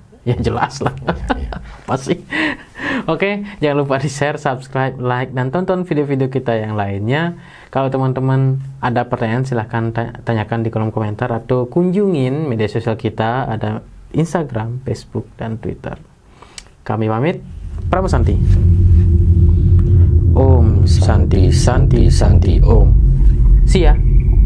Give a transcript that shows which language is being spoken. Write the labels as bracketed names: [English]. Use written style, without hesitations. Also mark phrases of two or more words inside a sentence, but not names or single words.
[Indonesian] Ya jelas lah. Apa sih? Oke, jangan lupa di- [English] share, subscribe, like, [Indonesian] dan tonton video-video kita yang lainnya. Kalau teman-teman ada pertanyaan, silahkan tanyakan di kolom komentar atau kunjungin media sosial kita, ada Instagram, Facebook, dan Twitter. Kami pamit, Pramu Santi. [Sanskrit] ॐ शान्ति शान्ति शान्ति ॐ. [English] See ya.